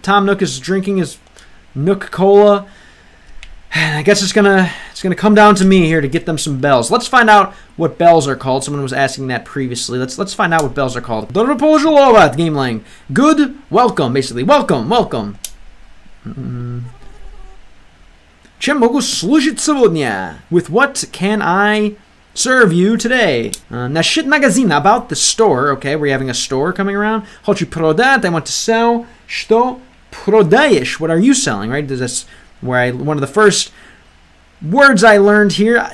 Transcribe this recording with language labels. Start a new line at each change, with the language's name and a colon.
English: Tom Nook is drinking his Nook Cola. And I guess it's gonna come down to me here to get them some bells. Let's find out what bells are called. Someone was asking that previously. Let's find out what bells are called. Gamelang. Good welcome, basically. Welcome.
Russian: Чем могу служить сегодня?
English: With what can I serve you today?
Russian: Насчет магазина,
English: about the store. Okay, we're having a store coming around.
Russian: Хочу продать,
English: I want to sell.
Russian: Что продаешь?
English: What are you selling, right? That's where one of the first words I learned here.